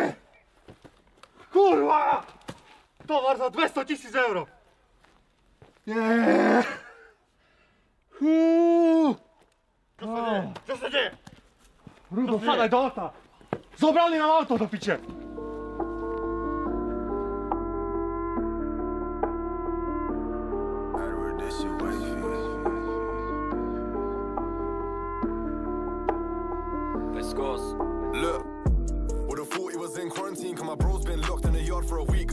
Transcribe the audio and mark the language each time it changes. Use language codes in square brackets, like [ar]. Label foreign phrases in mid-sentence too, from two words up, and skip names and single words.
[sk] Kurva! Tovar za 200 000 eur! Nie! Čo sa deje? Rudo, sadaj do auta! Zobrali nám auto do piče! [en] Look, would have thought he was in quarantine, cause my bro's been locked in the yard for a week.